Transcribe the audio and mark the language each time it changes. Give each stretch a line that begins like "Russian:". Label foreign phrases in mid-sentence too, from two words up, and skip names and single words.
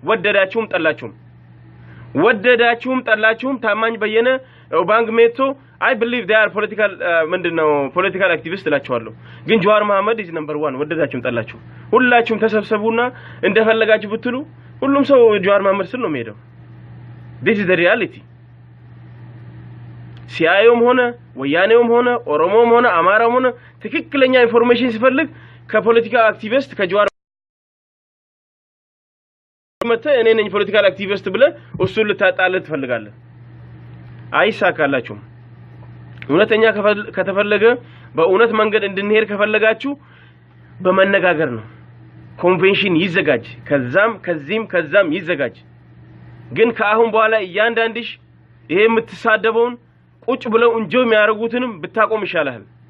Amharic: ወደዳችሁም ጠላችሁም ታማኝ በየነ ኦባንግ ሜቶ
English: I believe they are political activists
Amharic: ላችኋለሁ ግን ጀዋር መሐመድ
English: is number 1
Amharic: ወደዳችሁም ጠላችሁ ሁላችሁም ተሰብሰቡና እንደፈለጋችሁ ብትሉ ሁሉም ሰው ጀዋር መሐመድ ስል ነው የሚሄደው
English: this is the reality
Amharic: ሲያዩም ሆነ ወያኔውም ሆነ ኦሮሞም ሆነ አማራም ሆነ ትክክለኛ ኢንፎርሜሽን ሲፈልግ ከፖለቲካ አክቲቪስት ከጀዋር መተ እኔ ነኝ
English: political activist
Amharic: ብለ እሱን ልታጣለት ትፈልጋለህ አይሳካላችሁም እውነተኛ ከተፈለገ በእውነት መንገድ እንድንሄድ ከፈለጋችሁ በመነጋገር ነው ኮንቬንሽን ይዘጋጅ ከዛም ይዘጋጅ ግን ከአሁን በኋላ እያንዳንድሽ ይሄ የምትሳደበውን ቁጭ ብለው እንጆ የሚያረጉትንም ብታቆም ይሻላል